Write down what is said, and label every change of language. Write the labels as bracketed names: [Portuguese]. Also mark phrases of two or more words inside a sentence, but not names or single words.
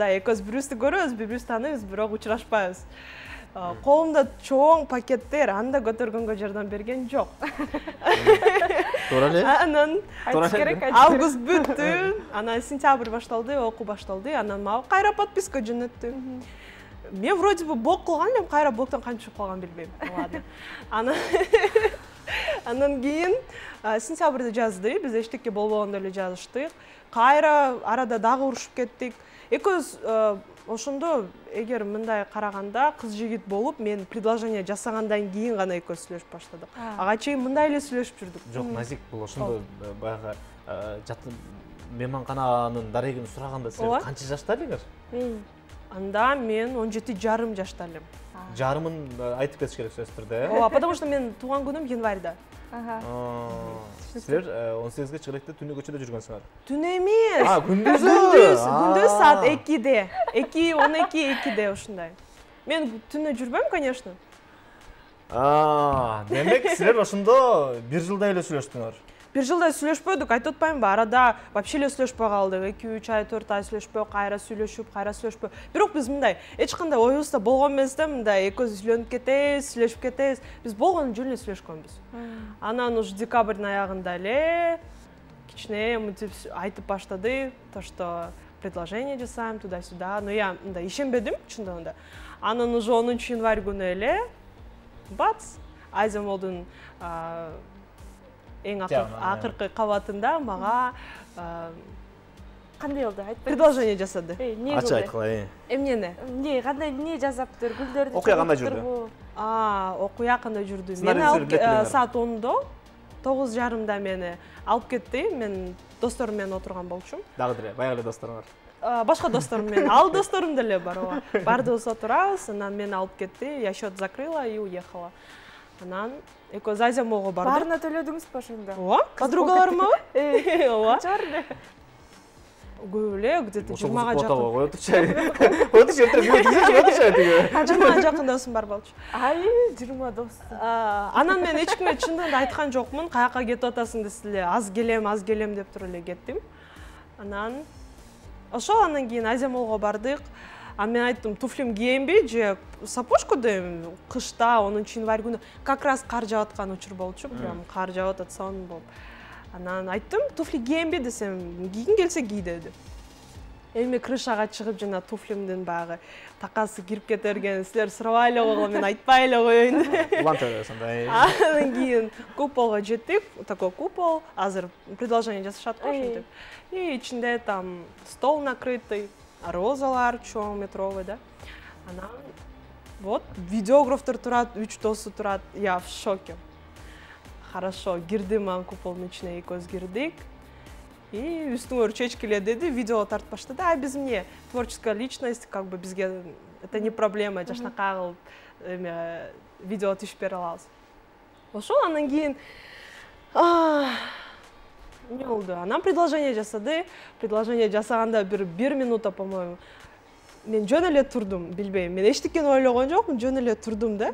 [Kyrgyz] Экөөбүз бири-бирибизди көрөбүз, бири-бирибизди тааныйбыз, бирок учурашпайбыз. Колумда чоң пакеттер, анда көтөргөнгө жардам берген жок. Туура эле. Анан август бүттү, анан сентябрь башталды, окуу башталды, анан мага кайра подписка жөнөттү. Мен [Russian] вроде бы [Kyrgyz] блок кылган элем, кайра блоктон кантип чыгып калганын билбейм. Ладно. Анан кийин сентябрда жазды, биз эчтеке болбогондо эле жазыштык. Кайра арада дагы урушуп кеттик. Экөөбүз ошондо эгер мындай караганда кыз жигит болуп, мен предложение жасагандан кийин гана экөөбүз сүйлөшүп баштадык. Ага чейин мындай эле сүйлөшүп жүрдүк. Жок, Назик, бул ошондо баягы мейманкананын дарегин сураганда силер канча жашта элеңер? Анда мен 17,5 жашта элем. Жарымын айтып кетиш керек сөзсүз түрдө. Ооба, [Russian] потому что [Kyrgyz] мен тууган күнүм январда. Силер 18-ге чыгып эле түнү көчөдө жүргөнсүңөр. Түн эмес. Күндүз саат 2-де. 12-2-де ушундай. Мен түнү жүрбөйм, конечно. Демек силер ошондо бир жылдай эле сүйлөштүңөр. Бир жылдай сүйлөшпөдүк, айтып атпаймынбы, арада вообще эле сүйлөшпөй калдык. 2-3 ай, 4 ай сүйлөшпөй, кайра сүйлөшпөй. Бирок биз мындай эч кандай оюбузда болгон эмес да, мындай экөөбүз үйлөнүп кетебиз, сүйлөшүп кетебиз. Биз болгон жөн эле сүйлөшкөнбүз. Анан уж декабрдын аягында эле кичине мынтип айтып баштады, [Russian] то что [Kyrgyz] предложение жасайм [Russian] туда-сюда. Но я [Kyrgyz] мындай ишенбедим чындыгында. Анан уже 10 январь күнү эле бац, Азия Молдун эң акыркы кабатында мага кандай болду? Айтпай. Предложение жасады. Ачык айткыла. Эмнени? Кандай эмне жазаптыр? Гүлдөрдү. Окуя кандай жүрдү? Окуя кандай жүрдү? Мен саат 10-до 9:30 мени алып кетти. Мен досторум менен отурган болчумун. Дагы деле баягы эле досторум бар. Башка досторум менен, ал досторум деле бар. Бардыбыз отурабыз, анан мени алып кетти. [Russian] Я счет закрыла и уехала. [Kyrgyz] Анан экөөбүз Азия молго бардык. Баарына төлөдүңүзбү ошондо? Ооба, подругаларыма. Ооба. Канча бар эле? Көп эле, где-то 20-га жакын. Коётурчу. Коётурчу, 20-га жакын досум бар болчу. Ай, 20 дос. Анан мен эч кимге чындыгында айткан жокмун. Каяка кетип атасың десе эле, аз келем деп туруп эле кеттим. Анан ошол андан кийин Азия молго бардык. Мен айттым, туфлим кийенби же сапожку дейм, кышта 10-январь күнү [Russian] как раз [Kyrgyz] кар жаап аткан учур болчу, прям кар жаап атат, сон болуп. Анан айттым, туфли кийенби десем, кийгиң келсе кий деди. Эми крышага чыгып жана туфлимдин баягы такасы кирип кете берген, силер сурабай эле койгула, мен айтпай эле коеюн деп. Улантып сондай. Андан кийин куполго жеттик, [Russian] такой купол, [Kyrgyz] азыр предложение жасашат го ошентип. И ичинде [Russian] там стол накрытый, [Kyrgyz] розалар чоң метровый, да. Анан вот видеографтар турат, 3 досу турат. [Russian] Я в шоке. Хорошо, [Kyrgyz] кирдим ан куполдун ичине, экөөбүз кирдик. И үстүңөр чечкиле деди, видео тартып баштады. А биз эмне, [Russian] творческая личность, как бы бизге это не проблема, [Kyrgyz] жашнакай кылып видео түшүп бере алабыз. Ошол андан кийин эмне болду? Анан предложение жасады. Предложение жасаганда бир минута, по-моему. Мен жөн эле турдум, билбейм. Мен эчтекени ойлогон жокмун, жөн эле турдум да.